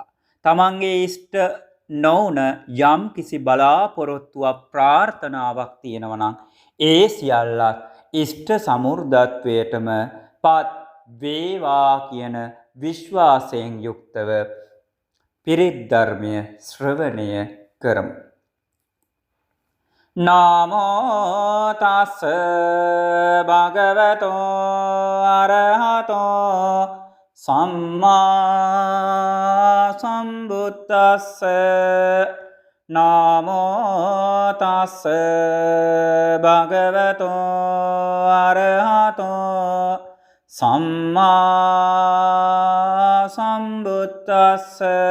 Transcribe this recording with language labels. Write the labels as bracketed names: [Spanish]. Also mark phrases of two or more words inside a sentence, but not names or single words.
[Sinhala] තමන්ගේ ඉෂ්ට නොවුන යම් කිසි බලාපොරොත්තුවක් ප්‍රාර්ථනාවක් තියෙනවා නම් ඒ සියල්ලත් ඉෂ්ට සමෘද්ධත්වයටම පත් වේවා කියන විශ්වාසයෙන් යුක්තව පිරිත් ධර්මය ශ්‍රවණය කරමු. [Pali] නමෝ තස් භගවතෝ අරහතෝ සම්මා සම්බුද්දස්ස. නමෝ තස් භගවතෝ අරහතෝ සම්මා සම්බුද්දස්ස.